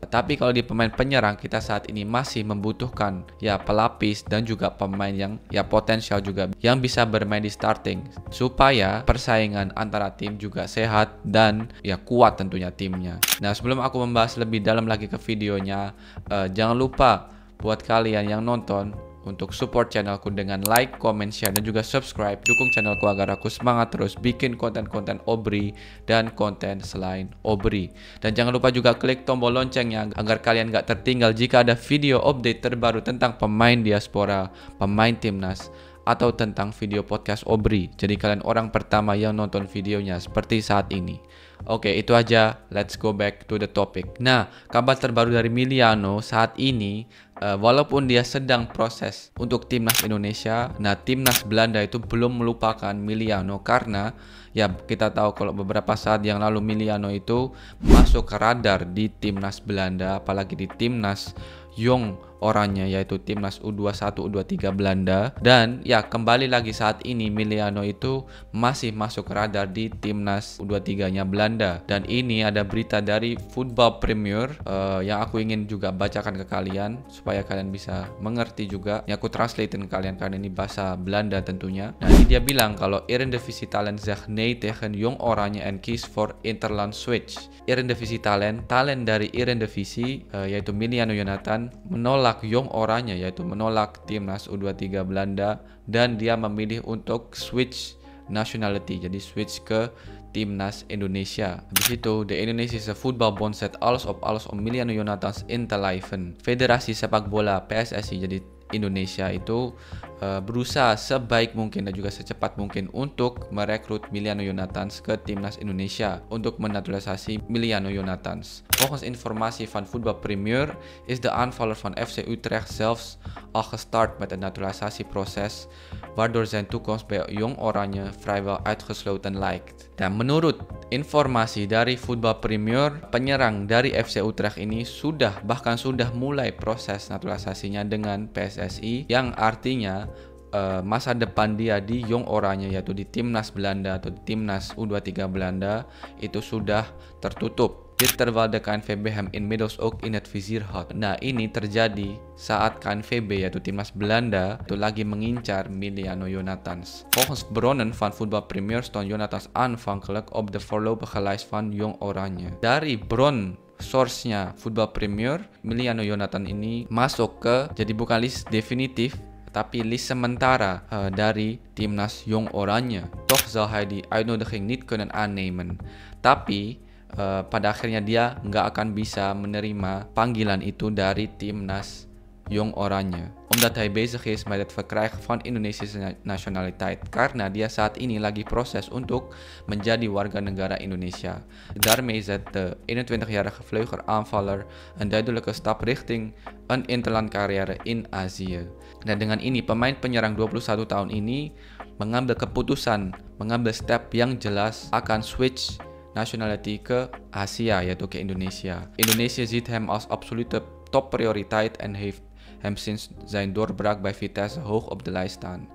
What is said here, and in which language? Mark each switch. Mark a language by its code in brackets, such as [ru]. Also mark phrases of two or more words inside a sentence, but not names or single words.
[id] Tapi kalau di pemain penyerang kita saat ini masih membutuhkan pelapis dan juga pemain yang potensial juga yang bisa bermain di starting supaya persaingan antara tim juga sehat dan kuat tentunya timnya. Nah, sebelum aku membahas lebih dalam lagi ke videonya, jangan lupa buat kalian yang nonton untuk support channelku dengan [en] like, comment, share, [id] dan juga subscribe. Dukung channelku agar aku semangat terus bikin konten-konten Obri dan konten selain Obri. Dan jangan lupa juga klik tombol loncengnya agar kalian gak tertinggal jika ada video update terbaru tentang pemain diaspora, pemain timnas, atau tentang video podcast Obri. Jadi kalian orang pertama yang nonton videonya seperti saat ini. Oke, itu aja. [en] Let's go back to the topic. [id] Nah, kabar terbaru dari Emiliano saat ini, walaupun dia sedang proses untuk timnas Indonesia, nah timnas Belanda itu belum melupakan Emiliano karena kita tahu kalau beberapa saat yang lalu Emiliano itu masuk ke radar di timnas Belanda, apalagi di timnas Jong Oranje, yaitu timnas U21 U23 Belanda. Dan kembali lagi saat ini Emiliano itu masih masuk radar di timnas U23-nya Belanda. Dan ini ada berita dari Football Premier yang aku ingin juga bacakan ke kalian supaya kalian bisa mengerti juga. Aku translatein ke kalian karena ini bahasa Belanda tentunya. Nah, ini dia bilang kalau [nl] Eredivisie Talent zegt nee tegen Jong Oranje en kiest voor interland switch. [id] Eredivisie Talent dari Eredivisie yaitu Emiliano Jonathans menolak Jong Oranje, yaitu menolak timnas U23 Belanda, dan dia memilih untuk [en] switch nationality, [id] jadi switch ke timnas Indonesia. Habis itu, [nl] de Indonesische Voetbalbond zet alles op Emiliano Jonathans in te lijven. [id] Federasi sepak bola PSSI, jadi Indonesia itu berusaha sebaik mungkin dan juga secepat mungkin untuk merekrut Emiliano Jonathans ke timnas Indonesia untuk menaturalisasi Emiliano Jonathans. [nl] Volgens informatie van Voetbal Premier is de aanvaller van FC Utrecht zelfs al gestart met het naturalisatieproces, waardoor zijn toekomst bij Jong Oranje vrijwel uitgesloten lijkt. [id] Dan menurut informasi dari Football Premier, penyerang dari FC Utrecht ini bahkan sudah mulai proses naturalisasinya dengan PSSI, yang artinya masa depan dia di Jong Oranje, yaitu di timnas Belanda atau di timnas U23 Belanda, itu sudah tertutup. [nl] Dit terwijl de KNVB hem inmiddels ook in het vizier had. [id] Nah, ini terjadi saat KNVB, yaitu timnas Belanda, itu lagi mengincar Emiliano Jonathans. [nl] Volgens bronnen van Voetbal Premier stond Jonathans aanvankelijk op de voorlopige lijst van Jong Oranje. [id] Dari bron source-nya Voetbal Premier, Emiliano Jonathans ini masuk ke, jadi bukan list definitif, tapi list sementara dari timnas Jong Oranje. [nl] Toch zal hij die uitnodiging niet kunnen aannemen. [id] Tapi pada akhirnya dia nggak akan bisa menerima panggilan itu dari timnas Jong Oranje, [nl] omdat hij bezig is met het verkrijgen van Indonesische nationaliteit, [id] karena dia saat ini lagi proses untuk menjadi warga negara Indonesia. [nl] Daarmee zet de 21-jarige vleugelaanvaller een duidelijke stap richting een interland carrière in Azië. [id] Dan dengan ini pemain penyerang 21 tahun ini mengambil keputusan, mengambil step yang jelas akan [en] switch nationality [id] ke Asia, yaitu ke Indonesia. [nl] Indonesië ziet hem als absolute topprioriteit en heeft hem sinds zijn doorbraak bij Vitesse hoog op de lijst staan.